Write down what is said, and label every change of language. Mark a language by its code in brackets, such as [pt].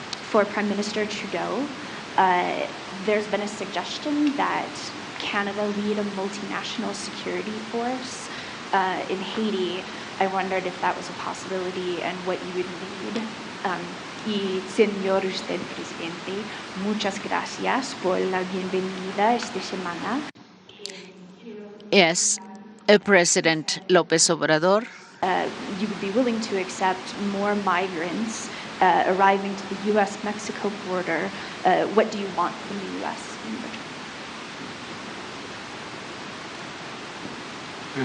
[en] For Prime Minister Trudeau, there's been a suggestion that Canada lead a multinational security force in Haiti. I wondered if that was a possibility and what you would need. [es] Y señor usted presidente, muchas gracias por la bienvenida esta semana. [en] Yes, President López Obrador. You would be willing to accept more migrants arriving to the U.S.-Mexico border. What do you want from the U.S. in return?